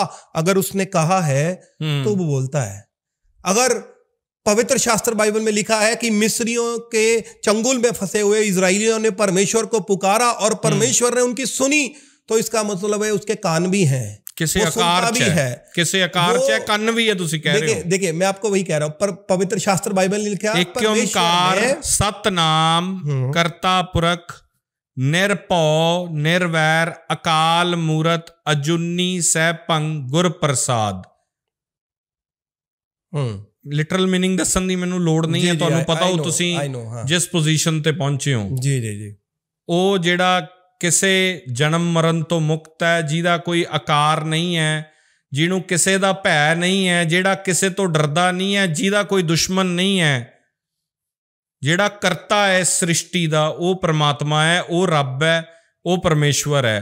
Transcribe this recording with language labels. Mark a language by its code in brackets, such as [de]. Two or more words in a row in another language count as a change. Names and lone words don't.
[hi] अगर उसने कहा है तो वो बोलता है। अगर पवित्र शास्त्र बाइबल में लिखा है कि मिस्रियों के चंगुल में फंसे हुए इजरायलियों ने परमेश्वर को पुकारा और परमेश्वर ने उनकी सुनी, तो इसका मतलब है उसके कान भी हैं, [pa] ਕਿਸੀ ਆਕਾਰ ਭੀ ਹੈ, ਕਿਸੀ ਆਕਾਰ ਚ ਕਾਨ ਭੀ ਹੈ। ਤੁਸੀ ਕਹਿ ਰਹੇ ਹੋ, [hi] देखिए मैं आपको वही कह रहा हूं, पर पवित्र शास्त्र बाइबल ने लिखा [pa] ਇੱਕ ਓਅੰਕਾਰ ਸਤਿਨਾਮ ਕਰਤਾ ਪੁਰਖ ਨਿਰਭਉ ਨਿਰਵੈਰ ਅਕਾਲ ਮੂਰਤਿ ਅਜੂਨੀ ਸੈਭੰ ਗੁਰ ਪ੍ਰਸਾਦਿ। [en] literal meaning [pa] ਦੱਸਣ ਦੀ ਮੈਨੂੰ ਲੋੜ ਨਹੀਂ ਹੈ, ਤੁਹਾਨੂੰ ਪਤਾ ਹੋ ਤੁਸੀਂ ਜਿਸ ਪੋਜੀਸ਼ਨ ਤੇ ਪਹੁੰਚੇ ਹੋ। ਜੀ ਉਹ ਜਿਹੜਾ ਕਿਸੇ ਜਨਮ ਮਰਨ ਤੋਂ ਮੁਕਤ ਹੈ, ਜਿਹਦਾ ਕੋਈ ਆਕਾਰ ਨਹੀਂ ਹੈ, ਜਿਹਨੂੰ ਕਿਸੇ ਦਾ ਭੈ ਨਹੀਂ ਹੈ, ਜਿਹੜਾ ਕਿਸੇ ਤੋਂ ਡਰਦਾ ਨਹੀਂ ਹੈ, ਜਿਹਦਾ ਕੋਈ ਦੁਸ਼ਮਣ ਨਹੀਂ ਹੈ, ਜਿਹੜਾ ਕਰਤਾ ਹੈ ਸ੍ਰਿਸ਼ਟੀ ਦਾ, ਉਹ ਪਰਮਾਤਮਾ ਹੈ, ਉਹ ਰੱਬ ਹੈ, ਉਹ ਪਰਮੇਸ਼ਵਰ ਹੈ।